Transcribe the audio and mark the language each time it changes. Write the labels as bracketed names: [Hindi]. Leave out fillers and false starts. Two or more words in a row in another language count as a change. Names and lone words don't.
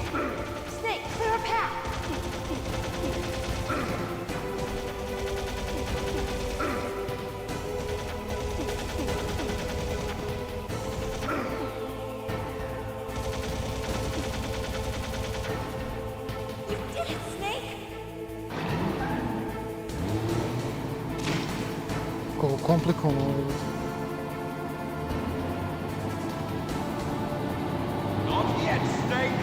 [English] Snake, clear a path. You did it, Snake. [Serbian] Koliko komplikovano ovo je. [English] Not yet, Snake.